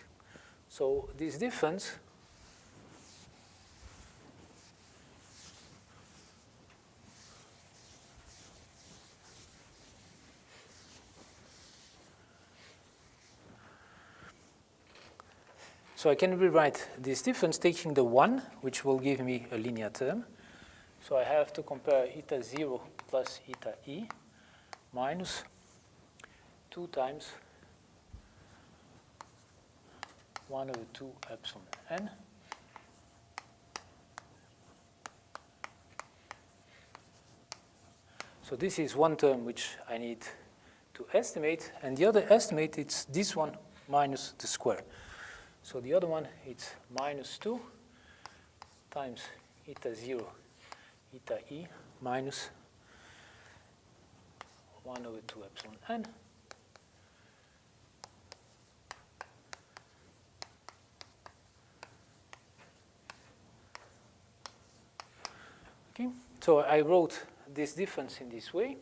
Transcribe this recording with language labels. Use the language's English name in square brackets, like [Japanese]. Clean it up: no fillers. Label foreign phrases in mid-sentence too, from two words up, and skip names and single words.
[English] So this difference so I can rewrite this difference taking the 1, which will give me a linear term. So I have to compare eta 0 plus eta e minus 2 times 1 over 2 epsilon n so this is one term which I need to estimate, and the other estimate, it's this one minus the square. So the other one, it's minus 2 times eta 0 eta e minus 1 over 2 epsilon n. Okay, so I wrote this difference in this way.